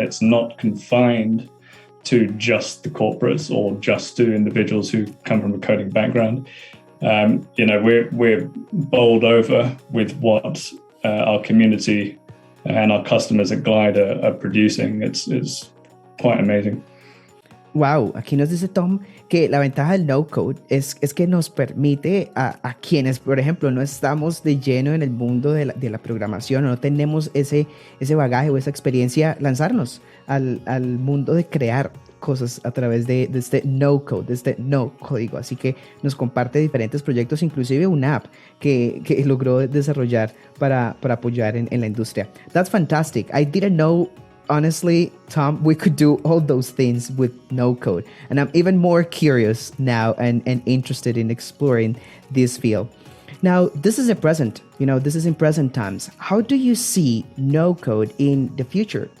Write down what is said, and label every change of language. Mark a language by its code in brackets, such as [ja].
[en] It's not confined to just the corporates or just to individuals who come from a coding background. We're bowled over with what our community and our customers at Glide are producing. It's quite amazing. [es] Wow, aquí nos dice Tom que la ventaja del no-code es que nos permite a quienes, por ejemplo, no estamos de lleno en el mundo de la programación o no tenemos ese bagaje o esa experiencia, lanzarnos al mundo de crear cosas a través de este no-code, de este no-código. Así que nos comparte diferentes proyectos, inclusive una app que logró desarrollar para apoyar en la industria. [en] That's fantastic. I didn't know, honestly, Tom, we could do all those things with no code. And I'm even more curious now and interested in exploring this field. Now, this is a present, this is in present times. How do you see no code in the future?